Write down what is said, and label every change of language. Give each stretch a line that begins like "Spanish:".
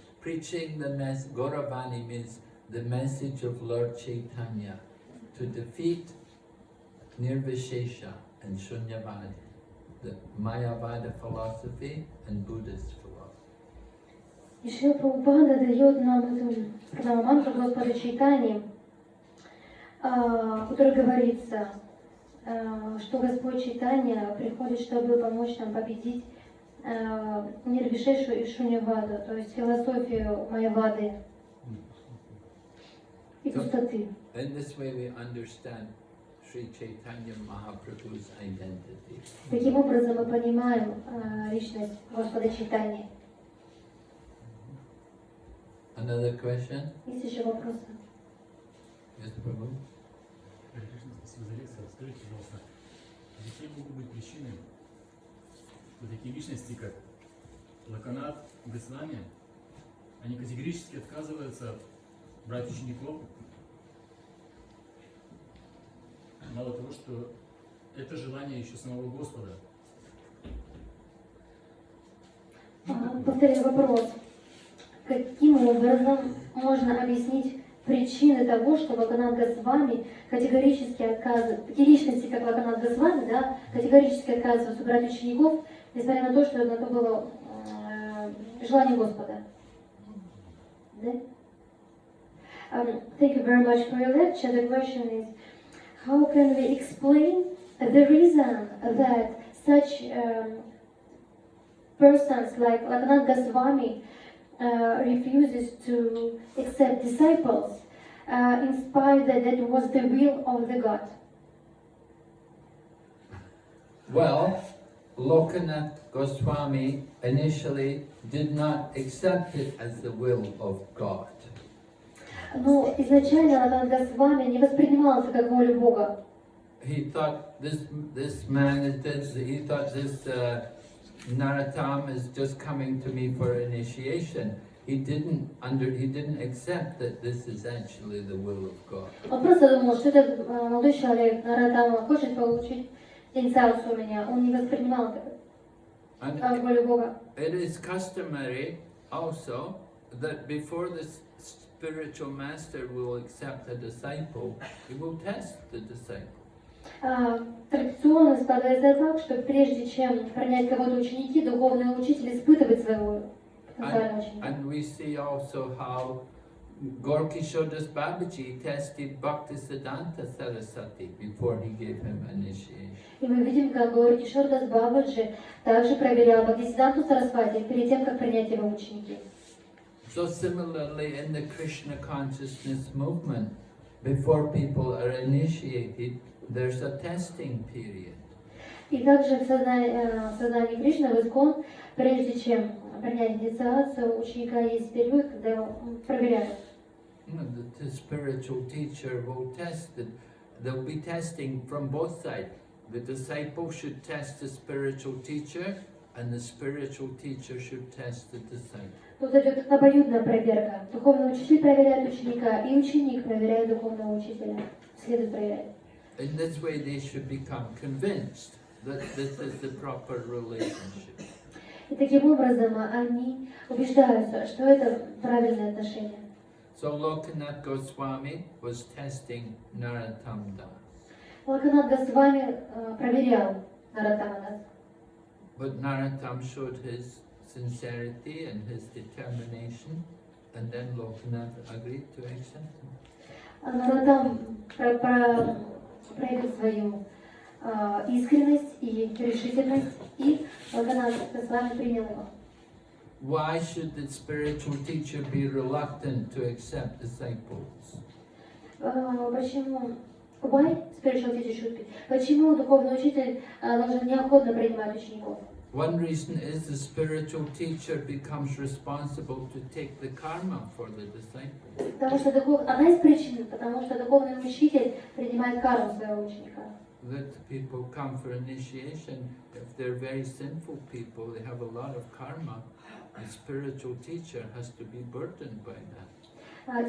English: Preaching the message, Gauravani means the message of Lord Chaitanya to defeat Nirvishesha and Shunyavadi, the Mayavada philosophy and Buddhist philosophy.
Russian: И Шрила Прабхупада дает нам эту пранаму-мантру Господа Чайтаньи, в которой говорится, что Господь Чайтанья приходит, чтобы помочь нам победить Нирвишешу и Шуньяваду, то есть философию Майявады и пустоты.
English: In this way we understand Sri Chaitanya Mahaprabhu's identity.
Russian: Таким образом мы понимаем личность Господа Чайтаньи.
English: Another question?
Russian: Есть еще вопросы?
English: Yes, Prabhu?
Russian: Спасибо за лекцию. Скажите, пожалуйста, какие могут быть причины, что такие личности, как Лаканат в исламе, они категорически отказываются брать учеников? Мало того, что это желание еще самого Господа. Повторяю вопрос. Каким образом можно объяснить причины того, что Локанат Госвами категорически отказывает, такие личности, как Локанат Госвами, да, категорически отказываются брать учеников, несмотря на то, что это было желание Господа. Да?
English: Thank you very much for your lecture. The question is, how can we explain the reason that such persons like Lokanath Goswami refuses to accept disciples in spite that that was the will of the God? Well, Lokanath Goswami initially did not accept it as the will of God.
Russian: Но изначально Локанат Госвами не воспринимал это как волю Бога.
English: He thought this man is this. He thought this Narottam is just coming to me for initiation. He didn't accept that this is actually the will of God.
Russian: Он просто думал, что этот молодой человек, Наротам, хочет получить инициацию у меня. Он не воспринимал это как волю Бога.
English: It is customary also that before the spiritual master will accept a disciple, he will test the disciple.
Russian: Традиционно складывается так, что прежде чем принять кого-то ученики, духовный учитель испытывает своего потенциального ученика.
English: And we see also how Gaura-Kishodas Babaji tested Bhaktisiddhanta Saraswati before he gave him initiation.
Russian: И мы видим, как Gaura-Kishodas Babaji также проверял Бхактисиддханту Сарасвати перед тем, как принять его ученики.
English: So similarly in the Krishna consciousness movement, before people are initiated, there's a testing period.
Russian: И также в сознании Кришны, в Искон, прежде чем принять инициацию, у ученика есть период, когда его проверяют.
English: The spiritual teacher will test it. They'll be testing from both sides. The disciple should test the spiritual teacher, and the spiritual teacher should test the disciple.
Russian: Тут идет обоюдная проверка. Духовный учитель проверяет ученика, и ученик проверяет духовного учителя. Следует проверять.
English: In this way, they should become convinced that this is the proper relationship.
Russian: И таким образом они убеждаются, что это правильное отношение.
English: So Lokanath Goswami was testing Narottam Das.
Russian: Локанат Госвами проверял Нароттама Даса.
English: But Narottam showed his sincerity and his determination, and then Lokanath agreed to accept him.
Russian: Нароттам проявил свою искренность и решительность, и Локанат Госвами принял его.
English: Why should the spiritual teacher be reluctant to accept disciples?
Russian: Почему?
English: Why spiritual teacher should be?
Russian: Почему духовный учитель должен неохотно принимать учеников?
English: One reason is the spiritual teacher becomes responsible to take the karma for the disciple.
Russian: Потому что одна из причин, потому что духовный учитель принимает карму своего ученика.
English: That people come for initiation, if they're very sinful people, they have a lot of karma. The spiritual teacher has to be burdened by that.